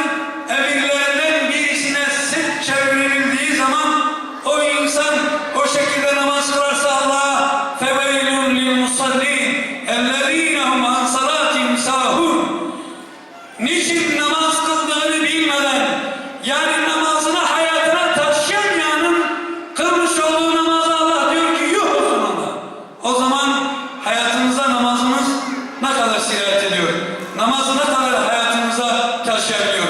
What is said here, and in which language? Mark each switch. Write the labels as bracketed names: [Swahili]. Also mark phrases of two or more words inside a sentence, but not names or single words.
[Turkish] emirlerinden birisine sırt çevirildiği zaman o insan o şekilde namaz kılarsa Allah'a [Arabic] فَوَيْلٌ لِلْمُصَلِّينَ اَلَّذ۪ينَ هُمْ عَنْ صَلَاتِهِمْ سَاهُونَ. [Turkish] Niçin namaz kıldığını bilmeden, yani namazını hayatına taşıyamayanın kılmış olduğu namazı Allah diyor ki yuh o zaman da. O zaman hayatımıza namazımız ne kadar sirayet ediyor? Namazı ne kadar hayatımıza taşıyabiliyor?